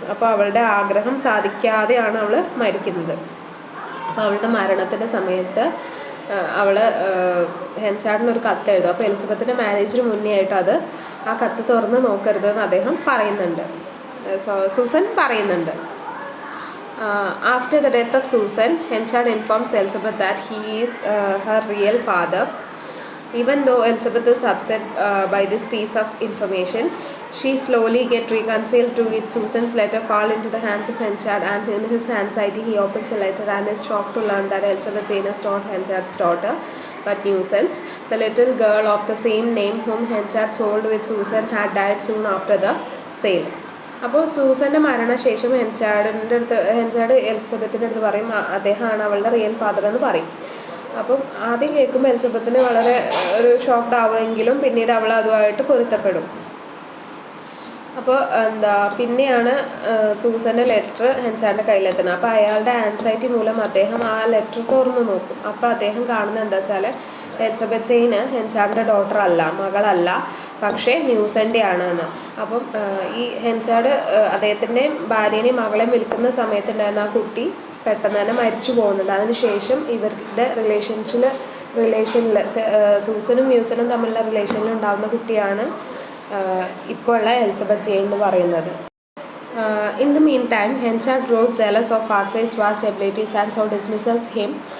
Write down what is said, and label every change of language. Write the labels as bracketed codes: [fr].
[ml] അപ്പോൾ അവളുടെ ആഗ്രഹം സാധിക്കാതെയാണ് അവൾ മരിക്കുന്നത്. അപ്പോൾ അവളുടെ മരണത്തിൻ്റെ സമയത്ത് അവൾ ഹെൻചാർഡിനൊരു കത്ത് എഴുതും. അപ്പോൾ എലിസബത്തിൻ്റെ മാരേജിന് മുന്നേ ആയിട്ട് ആ കത്ത് തുറന്ന് നോക്കരുതെന്ന് അദ്ദേഹം പറയുന്നുണ്ട്, സൂസൻ പറയുന്നുണ്ട്. [en] After the death of Susan, Henchard informs Elizabeth that he is her real father. Even though Elizabeth is upset by this piece of information, she slowly gets reconciled to it. Susan's letter falls into the hands of Henchard, and in his anxiety he opens the letter and is shocked to learn that Elizabeth Jane is not Henchard's daughter but Newson's. The little girl of the same name whom Henchard sold with Susan had died soon after the sale. [ml] അപ്പോൾ സൂസൻ്റെ മരണശേഷം ഹെൻചാർഡ് എലിസബത്തിൻ്റെ അടുത്ത് പറയും അദ്ദേഹമാണ് അവളുടെ real father എന്ന് പറയും. അപ്പം ആദ്യം കേൾക്കുമ്പോൾ എലിസബത്തിന് വളരെ ഒരു ഷോക്ക്ഡ് ആവുമെങ്കിലും പിന്നീട് അവൾ അതുമായിട്ട് പൊരുത്തപ്പെടും. അപ്പോൾ പിന്നെയാണ് സൂസൻ്റെ ലെറ്റർ ഹെൻചാർഡിൻ്റെ കയ്യിലെത്തുന്നത്. അപ്പോൾ അയാളുടെ ആൻസൈറ്റി മൂലം അദ്ദേഹം ആ ലെറ്റർ തുറന്നു നോക്കും. അപ്പോൾ അദ്ദേഹം കാണുന്നത് എന്താ വെച്ചാൽ എലിസബത്ത് ജെയിൻ ഹെൻചാർഡിൻ്റെ ഡോട്ടർ അല്ല, മകളല്ല, പക്ഷേ ന്യൂസൻ്റെ ആണെന്ന്. അപ്പം ഈ ഹെൻചാർഡ് അദ്ദേഹത്തിൻ്റെ ഭാര്യനെയും മകളെയും വിൽക്കുന്ന സമയത്തുണ്ടായിരുന്ന ആ കുട്ടി പെട്ടെന്ന് തന്നെ മരിച്ചു പോകുന്നുണ്ട്. അതിനുശേഷം ഇവരുടെ റിലേഷനിൽ സൂസനും ന്യൂസനും തമ്മിലുള്ള റിലേഷനിൽ ഉണ്ടാകുന്ന കുട്ടിയാണ് ഇപ്പോൾ ഉള്ള എലിസബത്ത് ജെയിൻ എന്ന് പറയുന്നത്. [en] In the meantime, Henchard grows jealous of Farfrae's vast abilities and so dismisses him.